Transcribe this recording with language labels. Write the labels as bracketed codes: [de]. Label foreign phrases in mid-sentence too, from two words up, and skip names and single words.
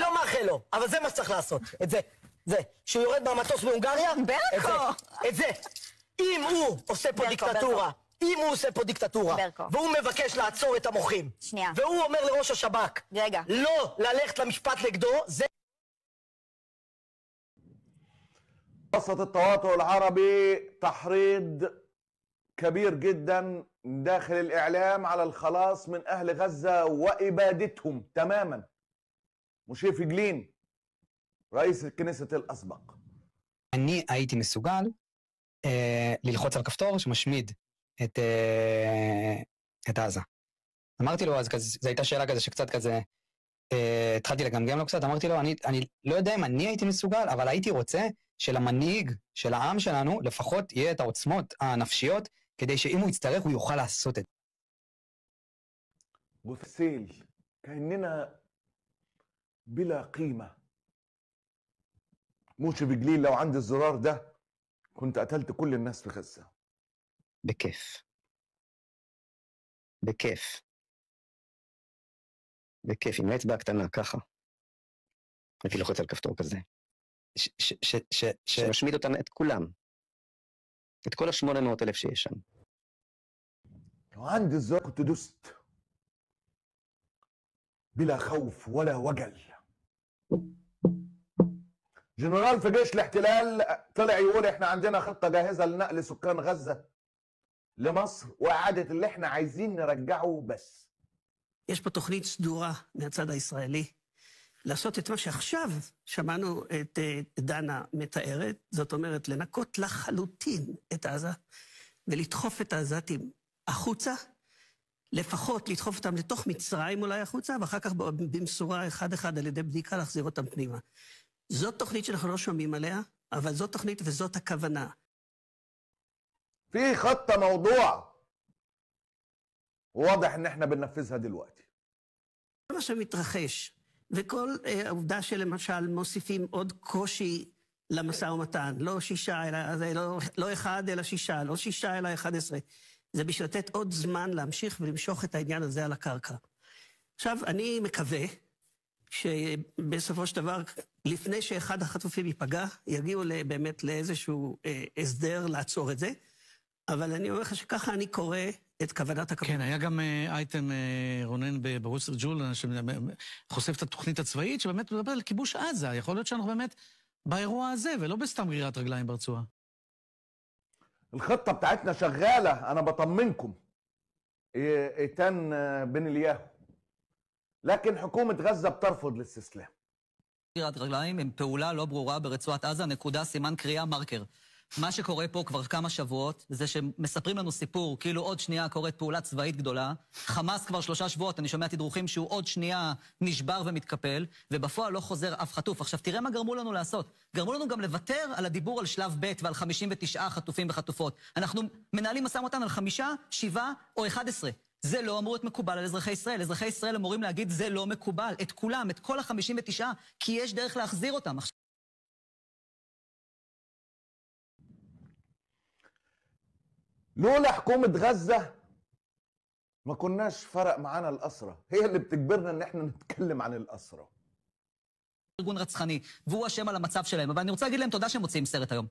[he] אני לא מאחל לו, אבל זה מה שצריך לעשות. את זה. שהוא יורד מהמטוס בהונגריה? ברקו. את זה. אם הוא עושה פה דיקטטורה, והוא מבקש לעצור את המוחים, והוא אומר לראש השב"כ, לא ללכת למשפט נגדו, זה... [ar] وسط التواطؤ العربي تحريض كبير جدا داخل الإعلام على الخلاص من أهل غزة وإبادتهم تماما. [he] משה פייגלין, [ar] رئيس الكنيسة الأسبق. [he] אני הייתי מסוגל ללחוץ על כפתור שמשמיד את עזה. אמרתי לו, אז זו הייתה שאלה כזה שקצת כזה, התחלתי לגמגם לו קצת, אמרתי לו, אני לא יודע אם אני הייתי מסוגל, אבל הייתי רוצה שלמנהיג של העם שלנו לפחות יהיה את העוצמות הנפשיות, כדי שאם הוא יצטרך הוא יוכל לעשות את זה. [ar] وفسيل كأننا بلا قيمة. موشي فيجلين لو عندي الزرار ده كنت قتلت كل الناس في غزة. [he] בכיף. עם האצבע הקטנה, ככה. הייתי לוחץ על כפתור כזה. שמשמיד אותם את כולם. את כל 800,000 שיש שם. [ar] لو عندي الزرار كنت دست بلا خوف ولا وجل. جنرال في جيش الاحتلال طلع يقول احنا عندنا خطة جاهزة لنقل سكان غزة لمصر واعادة اللي احنا عايزين نرجعه بس. [he] יש פה תוכנית סדורה מהצד הישראלי לעשות את מה שעכשיו שמענו את דנה מתארת, זאת אומרת לנקות לחלוטין את עזה ולדחוף את העזתים החוצה, לפחות לדחוף אותם לתוך מצרים אולי החוצה, ואחר כך במשורה אחד על ידי בדיקה להחזיר אותם פנימה. זאת תוכנית שאנחנו לא שומעים עליה, אבל זאת תוכנית וזאת הכוונה. [ar] في خطة موضوع واضح ان احنا بننفذها دلوقتي. [he] מה שמתרחש, וכל העובדה שלמשל מוסיפים עוד קושי למשא ומתן, לא 6 לא 1 אלא 6, לא 6 אלא 11, זה בשביל לתת עוד זמן להמשיך ולמשוך את העניין הזה על הקרקע. עכשיו, אני מקווה שבסופו של דבר, לפני שאחד החטופים ייפגע, יגיעו באמת לאיזשהו הסדר לעצור את זה, אבל אני אומר לך שככה אני קורא את כוונת הקבוצה. כן, היה גם אייטם רונן בוול סטריט ג'ורנל, שחושף את התוכנית הצבאית, שבאמת מדבר על כיבוש עזה. יכול להיות שאנחנו באמת באירוע הזה, ולא בסתם גרירת רגליים ברצועה. [ar] الخطة بتاعتنا شغالة، أنا بطمنكم. إيتان بن إلياهو. لكن حكومة غزة بترفض الاستسلام. [he] גרירת רגליים עם פעולה לא ברורה ברצועת עזה, נקודה, סימן קריאה, מרקר. מה שקורה פה כבר כמה שבועות, זה שמספרים לנו סיפור, כאילו עוד שנייה קורית פעולה צבאית גדולה, חמאס כבר 3 שבועות, אני שומע תדרוכים שהוא עוד שנייה נשבר ומתקפל, ובפועל לא חוזר אף חטוף. עכשיו תראה מה גרמו לנו לעשות. גרמו לנו גם לוותר על הדיבור על שלב ב' ועל 59 חטופים וחטופות. אנחנו מנהלים משא ומתן על 5, 7 או 11. זה לא אמור להיות מקובל על אזרחי ישראל. אזרחי ישראל אמורים להגיד זה לא מקובל. את כולם, את כל ה-59, כי יש דרך להחזיר אותם. [ar] لولا حكومة غزة ما كناش فرق معانا الأسرة، هي اللي بتجبرنا ان احنا نتكلم عن الأسرة. [he] ארגון רצחני, והוא אשם על המצב שלהם. אבל אני רוצה להגיד להם תודה שהם מוציאים סרט היום.